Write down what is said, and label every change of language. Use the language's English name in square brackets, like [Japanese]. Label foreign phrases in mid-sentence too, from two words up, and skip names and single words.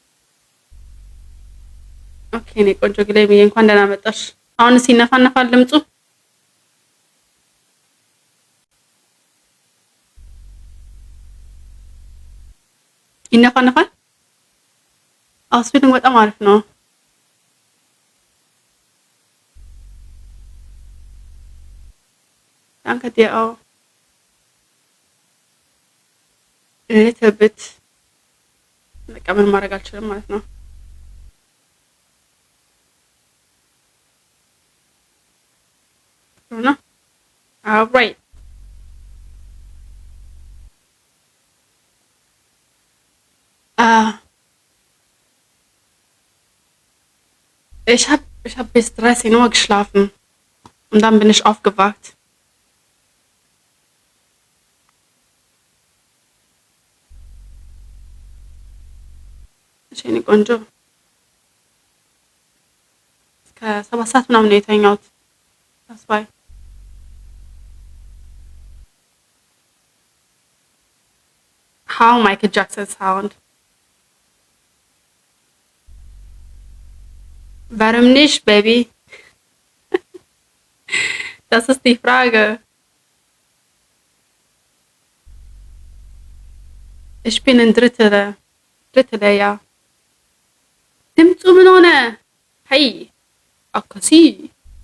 [Amharic] ኦኬ እኔ ቆንጆ ግላይ ብዬ እንኳን ደህና መጣሽ። አሁንስ ይነፋነፋል ድምፁ? ይነፋነፋል? ስፒዲንግ በጣም አሪፍ ነው። [German] Danke dir auch. [English] little bit [Amharic] በቃ ምን ማድረግ አልችልም ማለት ነው። ነው [German] alright ich hab bis 13 Uhr geschlafen und dann bin ich aufgewacht. [Amharic] እኔ ቆንጆ እስከ 7 ሰዓት ምናምን ነው የተኛሁት። [English] That's why. How Michael Jackson sound? [German] Warum nicht, Baby? Das ist die Frage. Ich bin ein Drittel, ja. [Amharic] ድምፁ ምን ሆነ? ሀይ አካሲ